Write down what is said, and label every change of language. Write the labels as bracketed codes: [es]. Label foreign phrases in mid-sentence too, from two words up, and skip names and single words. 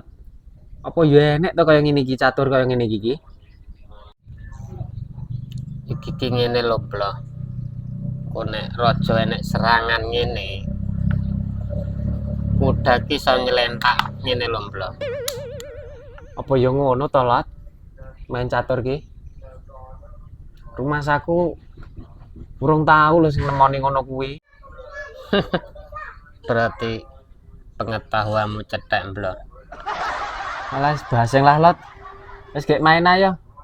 [jv] Apa ya enek to kaya ngene iki catur kaya ngene iki? Iki ki ngene lho blok. Kok nek raja enek serangan ngene. Kuda ki iso nyelentak ngene lho blok. Apa ya ngono to Lot? Main catur ki. Rumah saku urung tahu lho sing nemoni ngono kuwi. Berarti pengetahuanmu cetek blok. Alah baseng lah Lot. Wis gek main ayo.